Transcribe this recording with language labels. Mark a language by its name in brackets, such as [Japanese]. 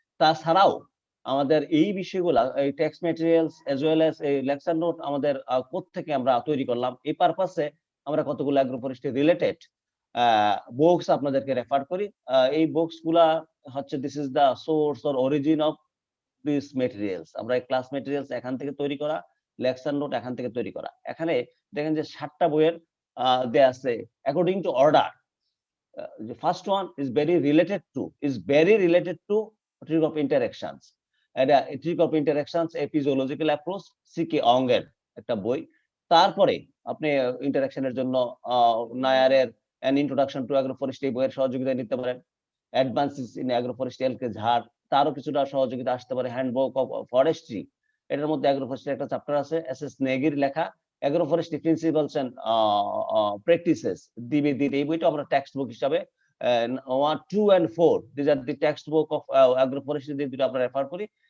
[Bangla] তাছাড়াও আমাদের এই বিষয়গুলা এই text materials as well as এই লেকচার নোট আমাদের কোত্থেকে আমরা তৈরি করলাম, এই পারপাসে আমরা কতগুলো অ্যাগ্রোফরেস্ট্রি রিলেটেড বুকস আপনাদেরকে রেফার করি। এই বুকস গুলা হচ্ছে [English] This is the source or origin of this materials. [Bangla] আমরা এই ক্লাস ম্যাটেরিয়ালস এখান থেকে তৈরি করা, লেকচার নোট এখান থেকে তৈরি করা। এখানে দেখেন যে 7টা বইয়ের দেয়া আছে according to order. [English] The first one is very related to tree crop interactions, and tree crop interactions episological approach [Bangla] সিকে অঙ্গের একটা বই। তারপরে আপনি ইন্টারাকশনের জন্য নায়ারের অ্যান ইন্ট্রোডাকশন টু অ্যাগ্রোফরেস্ট্রি এই বইয়ের সহযোগিতা নিতে পারেন। অ্যাডভান্সেস ইন অ্যাগ্রোফরেস্ট্রি এলকে ঝাড়, তারও কিছুটা সহযোগিতা আসতে পারে। হ্যান্ডবুক অফ ফরেস্ট্রি, এটার মধ্যে অ্যাগ্রোফরেস্ট্রি একটা চ্যাপ্টার আছে, এস নেগির লেখা অ্যাগ্রোফরেস্ট্রি প্রিন্সিপালস এন্ড প্র্যাকটিসেস দিবে এই বইটা আমরা টেক্সট বুক হিসাবে 1, 2 and 4 [English] this are the text book of agroforestry [Bangla] দিয়ে দুটো আমরা রেফার করি।